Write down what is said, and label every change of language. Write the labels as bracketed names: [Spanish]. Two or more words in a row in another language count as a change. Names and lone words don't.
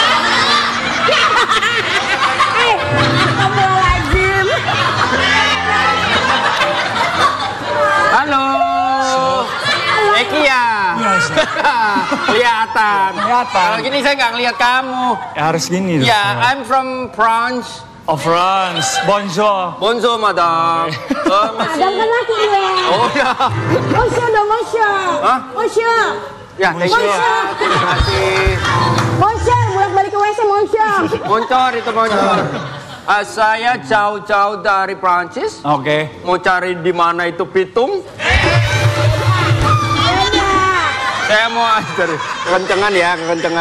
[Arabic] Astagfirullahaladzim. [Indonesian] Halo. Eki ya? Kelihatan. Kalau gini saya nggak ngeliat kamu. Ya, harus gini dong. Ya, [English] I'm from France. [French] Oh, France. Bonjour. Bonjour, madame. [Indonesian] Adam kan laki ya. Oh ya. Mosya dong, Mosya. Hah? Mosya. Ya, [English] thank you. [Indonesian] Mosya. Terima kasih. Mosya, bolak-balik ke WC, Mosya. Moncor itu moncor. Saya jauh-jauh dari Prancis. Oke. Mau cari di mana itu pitung. Saya mau ajarin kekencengan ya, kekencengan.